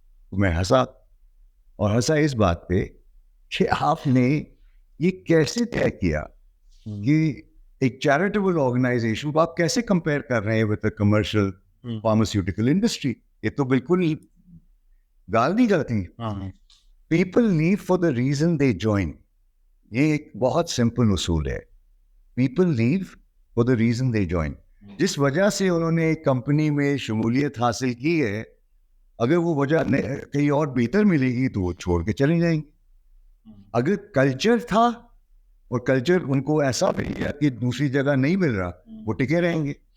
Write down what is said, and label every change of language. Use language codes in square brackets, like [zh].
[ur] تو میں ہنسا، اور ہنسا اس بات پہ کہ آپ نے یہ کیسے طے کیا کہ ایک چیریٹیبل آرگنائزیشن کو آپ کیسے کمپیئر کر رہے ہیں [en] With a commercial pharmaceutical industry? [ur] یہ تو بالکل گال نہیں کرتی. [en] People leave for the reason they join. [ur] یہ ایک بہت سمپل اصول ہے. [en] People leave for the reason they join. [ur] جس وجہ سے انہوں نے ایک کمپنی میں شمولیت حاصل کی ہے، اگر وہ وجہ کہیں اور بہتر ملے گی تو وہ چھوڑ کے چلے جائیں گے. اگر کلچر تھا اور کلچر ان کو ایسا مل گیا کہ دوسری جگہ نہیں مل رہا، وہ ٹکے رہیں گے.